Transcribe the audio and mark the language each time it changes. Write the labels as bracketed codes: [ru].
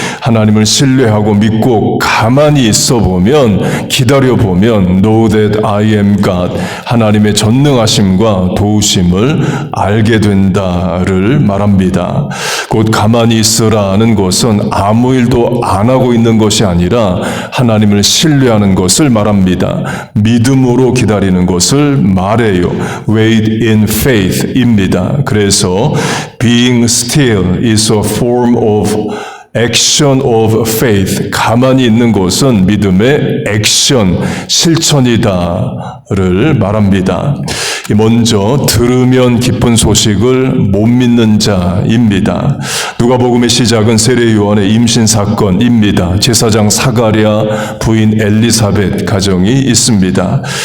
[ko] 하나님을 신뢰하고 믿고 가만히 있어 보면, 기다려 보면 [en] know that I am God, [ko] 하나님의 전능하심과 도우심을 알게 된다를 말합니다. 곧 가만히 있으라는 것은 아무 일도 안 하고 있는 것이 아니라 하나님을 신뢰하는 것을 말합니다. 믿음으로 기다리는 것을 말해요. [en] Wait in faith [ko] 입니다. 그래서 [en] being still is a form of action of faith. [ko] 가만히 있는 것은 믿음의 액션, 실천이다를 말합니다. 먼저 들으면 기쁜 소식을 못 믿는 자입니다. 누가복음의 시작은 세례 요한의 임신 사건입니다. 제사장 사가랴 부인 엘리사벳 가정이 있습니다.